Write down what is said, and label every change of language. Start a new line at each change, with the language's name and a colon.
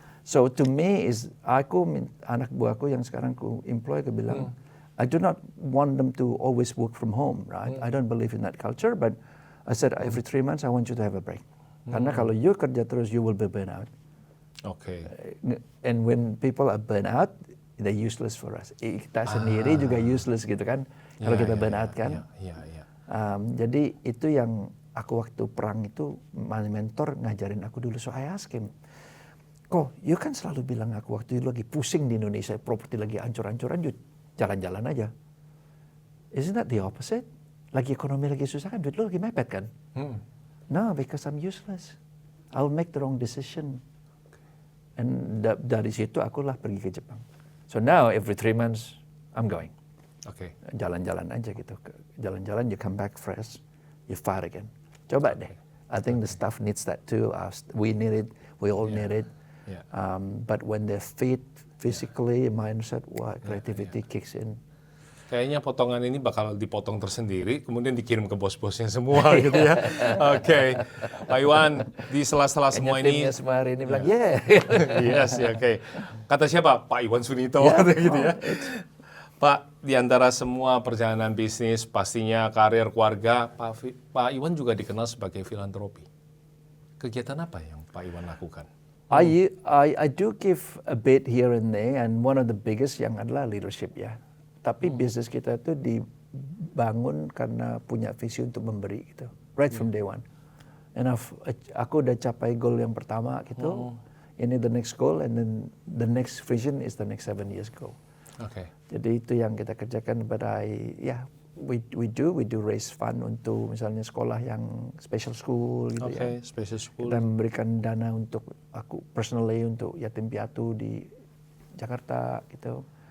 English: So to me
Indonesian: anak buahku yang sekarang ku employ, aku bilang,
English: I do not want them to always work from home, right? I don't believe in that culture, but I said every 3 months I want you to have a break.
Indonesian: Karena kalau
English: you
Indonesian: kerja terus,
English: you will be burnt out.
Indonesian: Oke.
English: And when people are burnt out, they're useless for us.
Indonesian: Kita sendiri juga useless gitu kan, kalau kita burn out kan. Iya. Jadi itu yang aku waktu perang itu, mentor ngajarin aku dulu.
English: So I ask him,
Indonesian: kok you kan selalu bilang aku waktu itu lagi pusing di Indonesia, properti lagi ancur-ancuran, jalan-jalan aja.
English: Isn't that the opposite?
Indonesian: Lagi ekonomi lagi susah kan, duit lu lagi mepet kan?
English: No, because I'm useless. I'll make the wrong decision. And
Indonesian: dari situ akulah pergi ke Jepang.
English: So now every 3 months I'm going.
Indonesian: Oke. Jalan-jalan aja gitu. Jalan-jalan,
English: you come back fresh, you fight again.
Indonesian: Coba deh.
English: I think the staff needs that too. We need it. We all need it. Yeah. But when they're fit, physically, mindset, creativity kicks in.
Indonesian: Kayaknya potongan ini bakal dipotong tersendiri, kemudian dikirim ke bos-bosnya semua gitu ya. Oke. Pak Iwan, di sela-sela semua ini. Timnya semua hari ini bilang,
English: yeah. Yes,
Indonesian: ya, oke. Kata siapa? Pak Iwan Sunito, gitu ya. Pak, di antara semua perjalanan bisnis, pastinya karir keluarga, Pak Iwan juga dikenal sebagai filantropi. Kegiatan apa yang Pak Iwan lakukan?
English: I do give a bit here and there, and one of the biggest
Indonesian: yang adalah
English: leadership ya.
Indonesian: Tapi bisnis kita tuh dibangun karena punya visi untuk memberi gitu.
English: Right from day one. And
Indonesian: aku udah capai goal yang pertama gitu. Ini
English: the next goal, and then the next vision is the next 7 years goal.
Indonesian: Oke. Jadi itu yang kita kerjakan.
English: But we do raise fund
Indonesian: untuk misalnya sekolah yang special school gitu ya.
English: Special school.
Indonesian: Kita memberikan dana untuk aku personally untuk yatim piatu di Jakarta gitu.